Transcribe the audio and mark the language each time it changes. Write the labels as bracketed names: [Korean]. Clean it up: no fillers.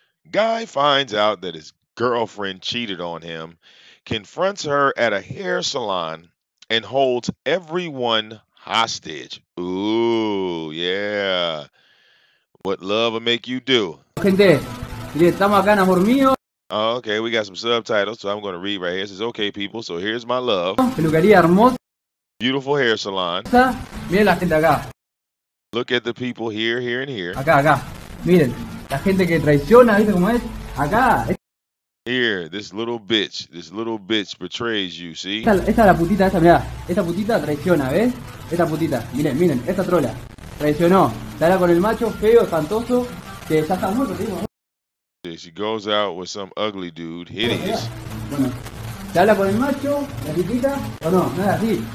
[English] Guy finds out that his girlfriend cheated on him, confronts her at a hair salon, and holds everyone hostage. Ooh, yeah. What love will make you do. [Spanish] Gente, mire, estamos acá en amor mío. [English] Oh, okay, we got some subtitles, so I'm going to read right here. It says, okay, people, so here's my love. [Spanish] Peluquería hermosa. [English] Beautiful hair salon. [Spanish] Miren la gente acá. [English] Look at the people here, here, and here. [Spanish] Acá, acá. Miren, la gente que traiciona, ¿viste cómo es? Acá. [English] Here, this little bitch betrays you, see? [Spanish] Esta es la putita, esta, mirá. Esta putita traiciona, ¿ves? Esta putita, miren, miren, esta trola. Traicionó. Se habla con el macho feo, espantoso, que ya está muerto, te digo. [English] She goes out with some ugly dude, hideous. [Spanish] Bueno, se habla con el macho, la chiquita, o no, nada así.